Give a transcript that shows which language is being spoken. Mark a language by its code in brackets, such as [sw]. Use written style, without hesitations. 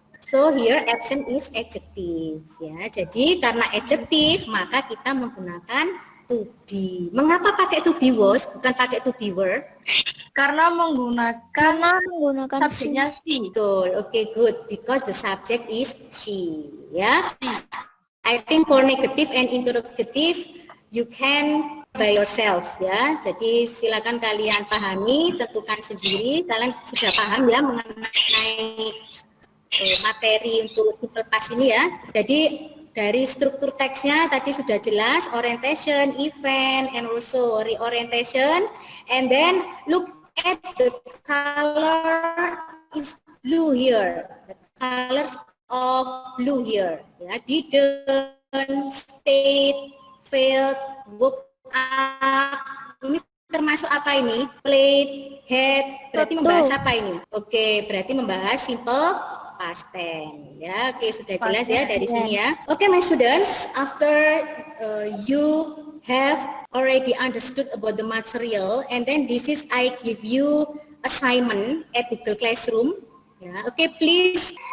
[en] So here absent is adjective, ya. [id] Jadi karena adjective maka kita menggunakan to be. Mengapa pakai to be was bukan pakai to be were? Karena menggunakan Karena menggunakan subjeknya si. [en] Betul. Oke, good. Because the subject is she, ya. I think for negative and interrogative you can by yourself, ya. [id] Jadi silakan kalian pahami, tentukan sendiri. Kalian sudah paham ya mengenai materi untuk simple past ini ya. Jadi dari struktur teksnya tadi sudah jelas, orientation, event, and also reorientation. [en] And then look at the color is blue here. The colors of blue here. Ya, didn't, stayed, failed, woke up. [id] Ini termasuk apa ini? Played, had. Berarti Betul. membahas apa ini? Oke, berarti membahas simple past tense. Ya, oke, sudah jelas ya dari sini ya. [en] Oke, my students, after you have already understood about the material, and then this is I give you assignment at Google Classroom. Ya, oke, please